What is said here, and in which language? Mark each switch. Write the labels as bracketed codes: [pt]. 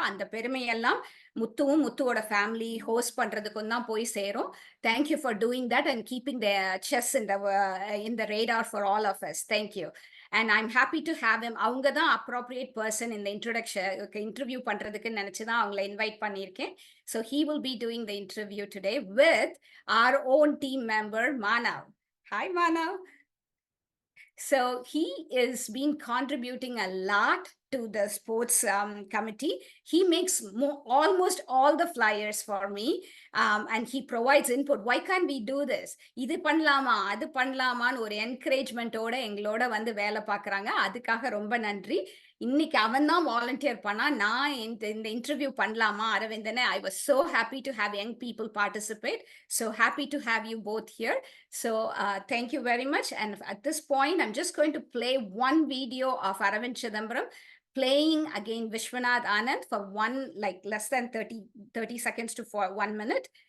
[ta] அந்த பெருமையெல்லாம் முத்துவும் முத்துவோட family host பண்றதுக்கும் தான் போய் சேரும். [en] Thank you for doing that and keeping the chess in the radar for all of us. Thank you. And I'm happy to have him. [ta] அவங்க தான் [en] appropriate person in the interview [ta] பண்றதுக்கு நினைச்சு தான் அவங்களை இன்வைட் பண்ணியிருக்கேன். [en] So he will be doing the interview today with our own team member, Manav. Hi, Manav. So he is been contributing a lot to the sports committee. He makes almost all the flyers for me, and he provides input. Why can't we do this? [ta] இது பண்ணலாமா அது பண்ணலாமான்னு ஒரு என்கரேஜ்மெண்ட்டோட எங்களோட வந்து வேலை பார்க்குறாங்க. அதுக்காக ரொம்ப நன்றி. இன்னைக்கு அவன் தான் வாலண்டியர் பண்ணா. நான் இந்த இன்டர்வியூ பண்ணலாமா அரவிந்தனை. [en] I was so happy to have young people participate. So happy to have you both here. So thank you very much. And at this point, I'm just going to play one video of Aravind Chidambaram playing again Vishwanath Anand for less than 30 seconds to 1 minute.